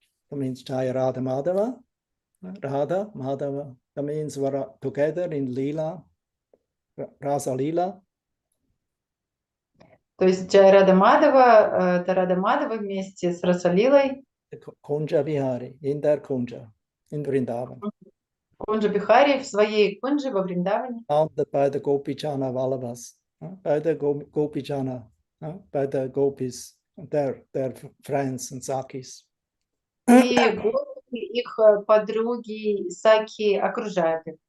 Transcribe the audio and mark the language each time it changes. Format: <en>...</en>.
<en>That means Jaya Radha Madhava, Radha Madhava. That means we're together in Leela, Rasa Leela.</en> <ru>То есть Джай Рада Мадхава, это Рада Мадхава вместе с Расалилой.</ru> <en>Kunja Bihari, in their Kunja, in Vrindavan.</en> <ru>Кунджа Бихари в своей Кунджи во Вриндаване.</ru> <en>Founded by the Gopichana Vallabhas, by the Gopichana, by the Gopis, their friends and Sakis.</en> <ru>И гопи, их подруги, саки окружают их.</ru>